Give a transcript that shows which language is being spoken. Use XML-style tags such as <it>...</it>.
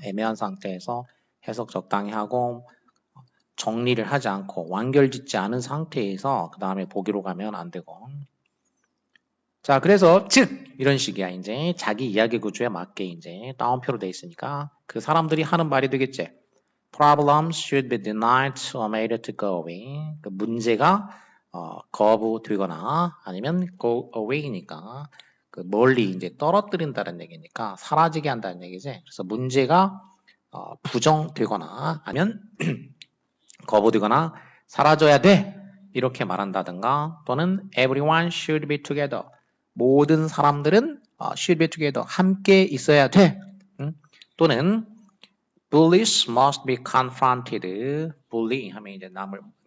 <ko>애매한 상태에서 해석 적당히 하고 정리를 하지 않고 완결짓지 않은 상태에서 그 다음에 보기로 가면 안 되고. 자, 그래서 즉 이런 식이야. 이제 자기 이야기 구조에 맞게 이제 따옴표로 돼 있으니까 그 사람들이 하는 말이 되겠지.</ko> <en>problems should be denied or made to go away.</en> <ko>그 문제가 거부되거나 아니면 go away니까 그 멀리 이제 떨어뜨린다는 얘기니까 사라지게 한다는 얘기지. 그래서 문제가 부정되거나 아니면 거부되거나 사라져야 돼 이렇게 말한다든가 또는</ko> <en>everyone should be together</en> <ko>모든 사람들은</ko> <en>should be together</en> <ko>함께 있어야 돼 또는</ko> <en>bullies must be confronted bully</en> <ko>하면 이제 남을</ko>